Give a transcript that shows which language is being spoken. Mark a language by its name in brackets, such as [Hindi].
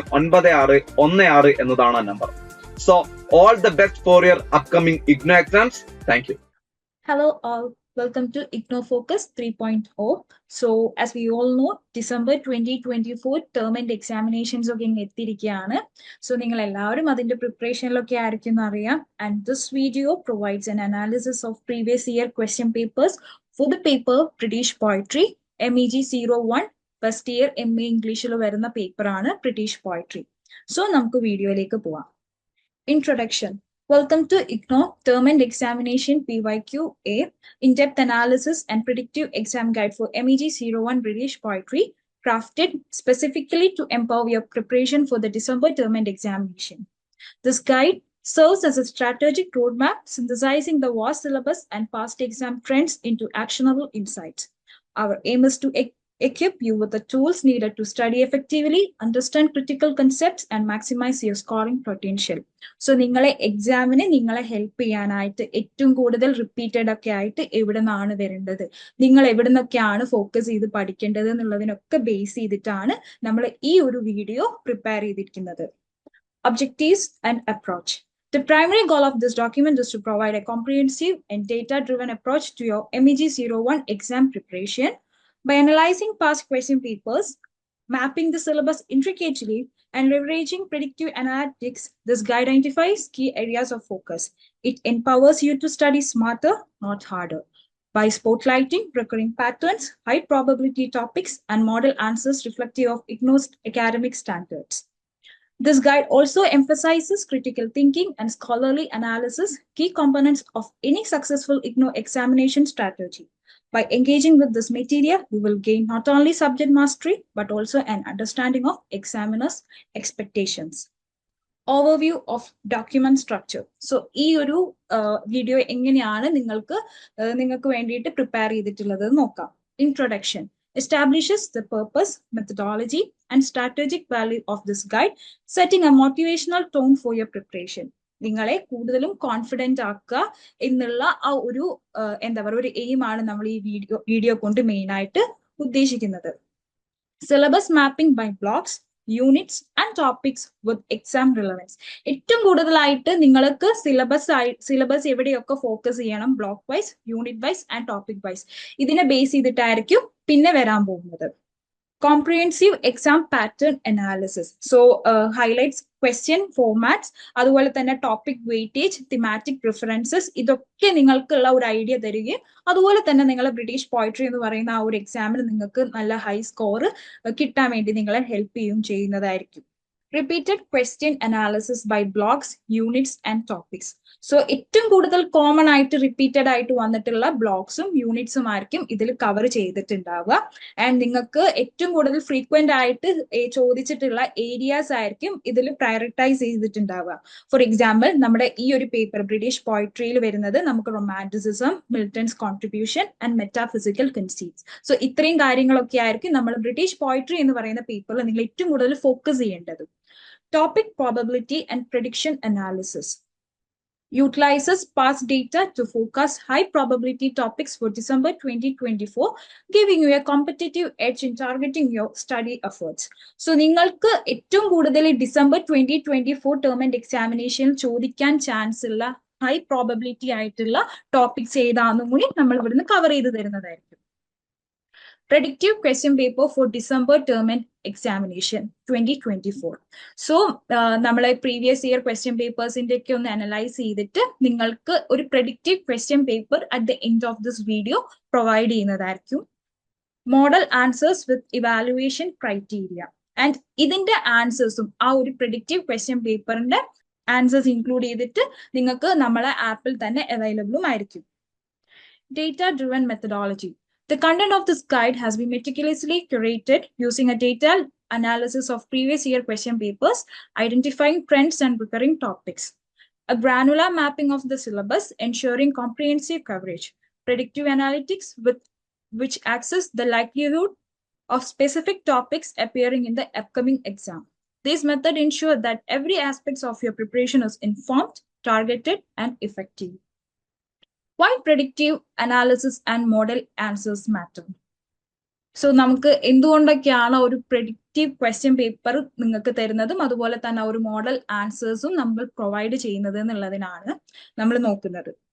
[English] 7592939616 [Malayalam] എന്നതാണ് ആ number. [English] So all the best for your upcoming IGNOU exams. Thank you. Hello all, welcome to Igno Focus 3.0. So as we all know, December 2024 term and examinations [Malayalam] ഒക്കെ എത്തിയിരിക്കുകയാണ്. So നിങ്ങൾ എല്ലാവരും അതിന്റെ പ്രിപ്പറേഷനിലൊക്കെ ആയിരിക്കും അറിയാം. [English] And this video provides an analysis of previous year question papers for the paper British Poetry MEG 01 first year MA [Malayalam] Englishൽ വരുന്ന paper ആണ് [English] British Poetry. [Malayalam] So നമുക്ക് വീഡിയോയിലേക്ക് പോവാം. [English] Introduction. Welcome to IGNO Term and Examination PYQ-A In-Depth Analysis and Predictive Exam Guide for MEG 01 British Poetry, crafted specifically to empower your preparation for the December term and examination. This guide serves as a strategic roadmap synthesizing the vast syllabus and past exam trends into actionable insights. Our aim is to equip you with the tools needed to study effectively, understand critical concepts, and maximize your scoring potential. [Malayalam] So, നിങ്ങളെ എക്സാമിന് നിങ്ങളെ help ചെയ്യാനായിട്ട് ഏറ്റവും കൂടുതൽ repeated ഒക്കെ ആയിട്ട് എവിടെ നിന്നാണ് വരേണ്ടത്, നിങ്ങൾ എവിടെ നിന്നൊക്കെയാണ് ഫോക്കസ് ചെയ്ത് പഠിക്കേണ്ടത് എന്നുള്ളതിനൊക്കെ ബേസ് ചെയ്തിട്ടാണ് നമ്മൾ ഈ ഒരു വീഡിയോ പ്രിപ്പയർ ചെയ്തിരിക്കുന്നത്. [English] Objectives and approach. The primary goal of this document is to provide a comprehensive and data-driven approach to your MEG 01 exam preparation. By analyzing past question papers, mapping the syllabus intricately, and leveraging predictive analytics, this guide identifies key areas of focus. It empowers you to study smarter, not harder. By spotlighting recurring patterns, high probability topics, and model answers reflective of IGNO's academic standards. This guide also emphasizes critical thinking and scholarly analysis, key components of any successful IGNO examination strategy. By engaging with this material, you will gain not only subject mastery, but also an understanding of examiners' expectations. Overview of document structure. [Malayalam] So, ഈ ഒരു video എങ്ങനെയാണ് നിങ്ങൾക്ക് വേണ്ടിയിട്ട് prepare ചെയ്തിട്ടുള്ളത് നോക്കാം. [English] Introduction establishes the purpose, methodology, and strategic value of this guide, setting a motivational tone for your preparation. [Malayalam] നിങ്ങളെ കൂടുതലും confident ആക്കുക എന്നുള്ള ആ ഒരു എന്താ പറയുക ഒരു എയിം ആണ് നമ്മൾ ഈ വീഡിയോ കൊണ്ട് മെയിൻ ആയിട്ട് ഉദ്ദേശിക്കുന്നത്. [English] Syllabus mapping by blocks, units and topics with exam relevance. [Malayalam] ഏറ്റവും കൂടുതലായിട്ട് നിങ്ങൾക്ക് സിലബസ് എവിടെയൊക്കെ ഫോക്കസ് ചെയ്യണം, [English] Block wise, unit wise and topic wise. [Malayalam] ഇതിനെ ബേസ് ചെയ്തിട്ടായിരിക്കും പിന്നെ വരാൻ പോകുന്നത്. [English] Comprehensive exam pattern analysis. So, highlights question formats, [Malayalam] അതുപോലെ തന്നെ ടോപ്പിക് വെയിറ്റേജ്, തിമാറ്റിക് പ്രിഫറൻസസ്, ഇതൊക്കെ നിങ്ങൾക്കുള്ള ഒരു ഐഡിയ തരികയും അതുപോലെ തന്നെ നിങ്ങൾ ബ്രിട്ടീഷ് പോയട്രി എന്ന് പറയുന്ന ആ ഒരു എക്സാമിന് നിങ്ങൾക്ക് നല്ല ഹൈ സ്കോർ കിട്ടാൻ വേണ്ടി നിങ്ങളെ ഹെൽപ്പ് ചെയ്യുന്നതായിരിക്കും. [English] Repeated question analysis by blocks, units and topics. [Malayalam] So, ഏറ്റവും കൂടുതൽ കോമൺ ആയിട്ട് റിപ്പീറ്റഡ് ആയിട്ട് വന്നിട്ടുള്ള ബ്ലോക്സും യൂണിറ്റ്സും ആയിരിക്കും ഇതിൽ കവർ ചെയ്തിട്ടുണ്ടാവുക. ആൻഡ് നിങ്ങൾക്ക് ഏറ്റവും കൂടുതൽ ഫ്രീക്വന്റ് ആയിട്ട് ചോദിച്ചിട്ടുള്ള ഏരിയാസ് ആയിരിക്കും ഇതിൽ പ്രയോറിറ്റൈസ് ചെയ്തിട്ടുണ്ടാവുക. ഫോർ എക്സാമ്പിൾ, നമ്മുടെ ഈ ഒരു പേപ്പർ ബ്രിട്ടീഷ് പോയട്രിയിൽ വരുന്നത് നമുക്ക് romanticism, Milton's contribution and metaphysical കൺസീപ്റ്റ്സ്. So ഇത്രയും കാര്യങ്ങളൊക്കെ ആയിരിക്കും നമ്മൾ ബ്രിട്ടീഷ് പോയട്രി എന്ന് പറയുന്ന പേപ്പറിൽ നിങ്ങൾ ഏറ്റവും കൂടുതൽ ഫോക്കസ് ചെയ്യേണ്ടത്. [English] Topic probability and prediction analysis utilizes past data to focus high probability topics for December 2024, giving you a competitive edge in targeting your study efforts. [Malayalam] So, നിങ്ങൾക്ക് ഏറ്റവും കൂടുതൽ ഡിസംബർ 2024 ടേം ആൻഡ് എക്സാമിനേഷൻ ചോദിക്കാൻ chance ഉള്ള high probability ആയിട്ടുള്ള topics ഏതാണെന്നും കൂടി നമ്മൾ ഇവിടുന്ന് cover ചെയ്ത് തരുന്നതായിരിക്കും. [English] Predictive question paper for December term and examination 2024. [Malayalam] So, നമ്മളെ പ്രീവിയസ് ഇയർ ക്വസ്റ്റ്യൻ പേപ്പേഴ്സിന്റെ ഒക്കെ ഒന്ന് അനലൈസ് ചെയ്തിട്ട് നിങ്ങൾക്ക് ഒരു [English] predictive question paper at the end of this video [Malayalam] provide ചെയ്യുന്നതായിരിക്കും. [English] Model answers with evaluation criteria. [Malayalam] And ഇതിന്റെ ആൻസേഴ്സും ആ ഒരു പ്രെഡിക്റ്റീവ് ക്വസ്റ്റ്യൻ പേപ്പറിന്റെ ആൻസേഴ്സ് ഇൻക്ലൂഡ് ചെയ്തിട്ട് നിങ്ങൾക്ക് നമ്മളെ ആപ്പിൽ തന്നെ അവൈലബിളും ആയിരിക്കും. [English] Data-driven methodology. The content of this guide has been meticulously curated using a detailed analysis of previous year question papers, identifying trends and recurring topics. A granular mapping of the syllabus, ensuring comprehensive coverage. Predictive analytics with which access the likelihood of specific topics appearing in the upcoming exam. This method ensures that every aspect of your preparation is informed, targeted, and effective. Why predictive analysis and model answers matter? [Malayalam] So നമുക്ക് എന്തുകൊണ്ടൊക്കെയാണ് ഒരു predictive question paper നിങ്ങൾക്ക് തരുന്നതും അതുപോലെ തന്നെ ഒരു model ആൻസേഴ്സും നമ്മൾ provide ചെയ്യുന്നത് എന്നുള്ളതിനാണ് നമ്മൾ നോക്കുന്നത്.